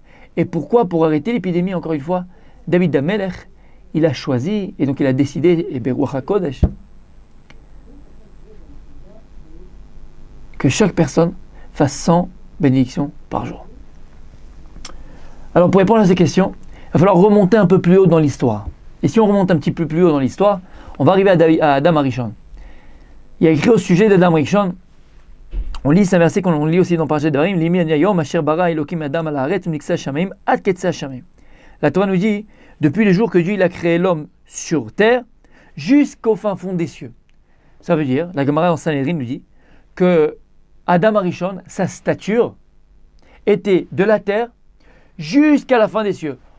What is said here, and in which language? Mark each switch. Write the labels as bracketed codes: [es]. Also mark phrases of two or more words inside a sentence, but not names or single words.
[fr] Et pourquoi, pour arrêter l'épidémie, encore une fois, David Amelech, il a choisi, et donc il a décidé, et [he] ברוח הקודש, [fr] que chaque personne fasse 100 bénédictions par jour. Alors pour répondre à ces questions, il va falloir remonter un peu plus haut dans l'histoire. Et si on remonte un petit peu plus haut dans l'histoire, on va arriver à Adam Arishon. Il y a écrit au sujet d'Adam Arishon, on lit ce verset qu'on lit aussi dans Parashat Devarim, [he] למן היום אשר ברא אלוקים אדם על הארץ ולמקצה השמים ועד קצה השמים. [fr] La Torah nous dit, depuis le jour que Dieu il a créé l'homme sur terre, jusqu'au fin fond des cieux. Ça veut dire, la Gemara en Sanhedrin nous dit, que Adam Arishon, sa stature, était de la terre jusqu'à la fin des cieux.